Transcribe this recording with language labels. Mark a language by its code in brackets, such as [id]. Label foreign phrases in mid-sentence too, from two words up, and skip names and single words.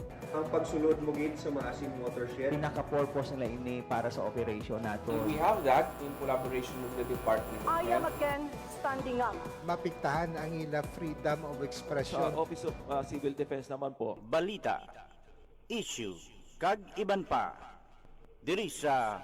[hil] Ang pagsulod mo gid sa maasim watershed. Pinaka-purpose nila ini para sa operation nato. [en] We have that in collaboration with the Department of I am Health. again standing up. [hil] Mapiktahan ang ila [en] freedom of expression. [tl] Sa Office of Civil Defense naman po. [hil] Balita, issue, kag iban pa. Diri sa